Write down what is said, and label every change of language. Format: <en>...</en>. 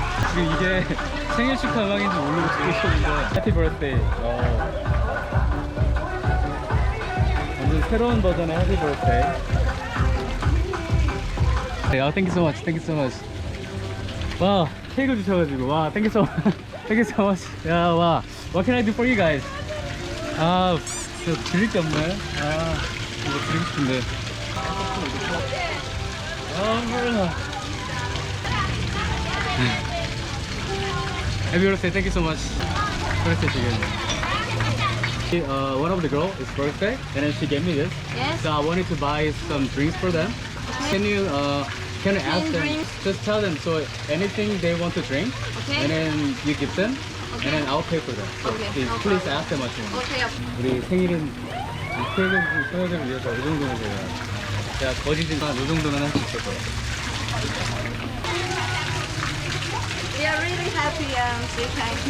<ko>지금 이게 생일 축하 음악인지 모르고 듣고 있었는데</ko> <en>Happy birthday!</en> <ko>완전 새로운 버전의 Happy birthday.</ko> <en>Thank you so much. Thank you so much.</en> <ko>와, 케이크 주셔가지고 와,</ko> <en>thank you so much. Thank you so much.</en> <ko>야, 와,</ko> <en>what can I do for you guys?</en> <ko>아, 저 드릴 게 없네. 아, 이거 드리고 싶은데. 몰라.</ko> <en>Happy birthday, thank you so much. birthday again. One of the girl is birthday, and then she gave me this. Yes. So I wanted to buy some drinks for them. Okay. Can I ask them? Drinks. Just tell them so anything they want to drink, Okay. and then you give them, Okay. and then I'll pay for them. So Okay, please no ask them what you want. Okay.</en> <ko>우리 생일은 이 케이크 소녀들을 위해서 이 정도는 제가 거짓이지만 이 정도는 할 수 있을 거예요.</ko> <en>We are really happy, sweetheart.</en>